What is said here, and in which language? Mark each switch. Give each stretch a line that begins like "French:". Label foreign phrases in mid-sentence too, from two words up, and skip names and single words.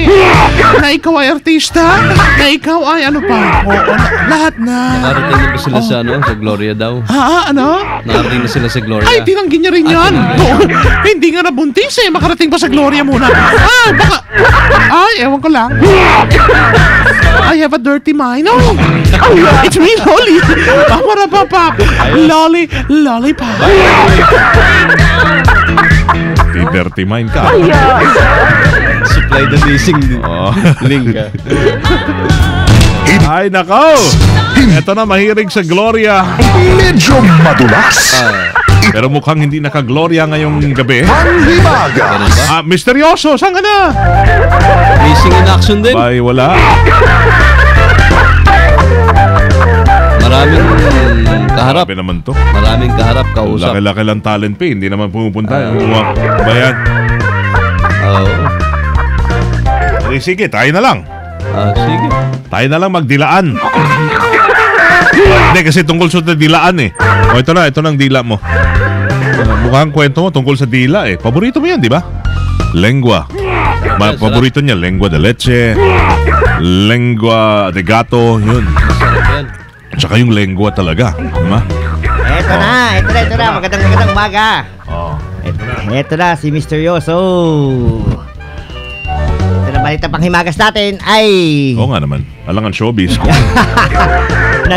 Filipino: Na ikaw ay artista? Na ikaw ay ano pa? Lahat na. Nakarating na ba sila sa Gloria daw? Ano? Nakarating na sila sa Gloria. Ay, tinanggi niya rin yan. Hindi nga nabuntis makarating pa sa Gloria muna. Baka... ewan ko lang.
English: I have a dirty mind. It's me, Loli. Paparapapap.
Filipino: Lollipop.
English: Dirty mind
Filipino: ka.
English: Supply the missing link.
Filipino: Ay, nako. Ito na, mahirig sa Gloria. Medyo madulas. Pero mukhang hindi naka-Gloria ngayong gabi. Panghimaga. Misteryoso, saan ka na?
English: Missing in action din.
Filipino: Ay, wala. Maraming kaharap. Grabe naman to. Maraming kaharap, kausap. Laki-laki lang talent pa. Hindi naman pumupunta. Bayan. Sige, tayo na lang. Sige. Tayo na lang magdilaan. Hindi, kasi tungkol sa dilaan ito na ang dila mo. Mukhang kwento mo tungkol sa dila Paborito mo yan, di ba? Lengua. Paborito niya,
Spanish: lengua de leche, lengua de gato,
Filipino: yun. Tsaka yung lengua talaga, diba? Ito na. Magandang umaga. Ito na si Misteryoso. Ito na balita panghimagas natin ay... Oo nga naman, alangan showbiz.